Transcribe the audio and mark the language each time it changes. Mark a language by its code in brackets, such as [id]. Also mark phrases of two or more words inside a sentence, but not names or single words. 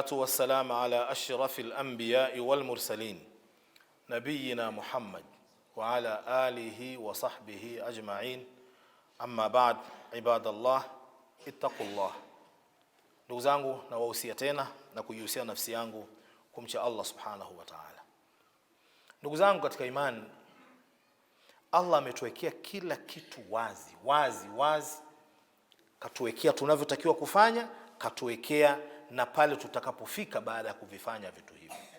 [ar] والسلام على أشرف الأنبياء والمرسلين نبينا محمد وعلى آله وصحبه أجمعين أما بعد عباد الله اتقوا الله. [sw] Ndugu zangu, na wahusia tena na kuihusia nafsi yangu kumcha Allah [ar] سبحانه وتعالى. [sw] Ndugu zangu katika imani, Allah ametuwekea kila kitu wazi. Katuwekea tunavyotakiwa kufanya, katuwekea na pale tutakapofika baada ya kuvifanya vitu hivi.